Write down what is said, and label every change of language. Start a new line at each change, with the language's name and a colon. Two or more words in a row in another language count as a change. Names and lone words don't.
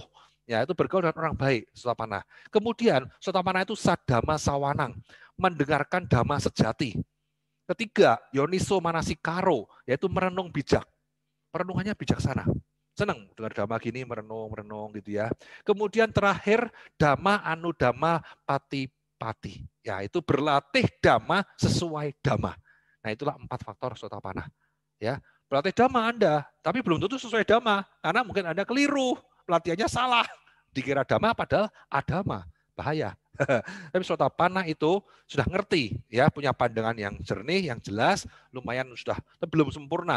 Indonesian: Ya itu bergaul dengan orang baik, Sotapanna. Kemudian Sotapanna itu
Pali: sadhamma sawanang,
Indonesian: mendengarkan dhamma sejati. Ketiga,
Pali: yoniso manasikaro,
Indonesian: yaitu merenung bijak. Perenungannya bijaksana. Senang dengar dhamma gini, merenung gitu ya. Kemudian terakhir,
Pali: dhamma anudhamma pati-pati.
Indonesian: Ya, itu berlatih dhamma sesuai dhamma. Nah, itulah 4 faktor Sotapanna. Ya, berlatih dhamma Anda, tapi belum tentu sesuai dhamma, karena mungkin Anda keliru, pelatihannya salah. Dikira dhamma padahal adhamma. Bahaya. Tapi Sotapanna itu sudah ngerti, ya punya pandangan yang jernih, yang jelas, lumayan sudah, tapi belum sempurna.